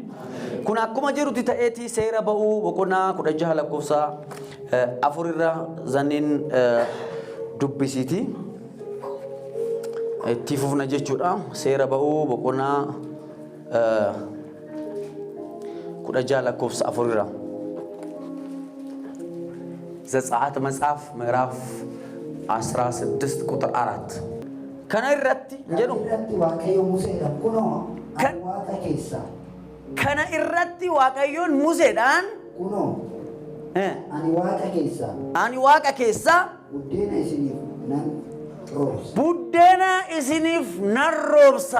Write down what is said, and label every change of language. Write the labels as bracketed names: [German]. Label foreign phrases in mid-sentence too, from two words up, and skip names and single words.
[Oromo] Kun akkuma jirutti ta'eeti seera ba'uu boqonnaa 16 lakkoofsa 4 irra zaniin dubbisiiti. Itti fufna jechuudha. Seera ba'uu boqonnaa 16 lakkoofsa 4 irra. [Amharic] ዘጸአት መጽሐፍ ምዕራፍ 16 ቁጥር 4 ከነ [Oromo] irratti jedhu waaqayyo museedhaan kunoo ani waaqa keessa kana irratti waaqayyoon museedhaan kunoo ani waaqa keessa buddeena isiniif nan roobsa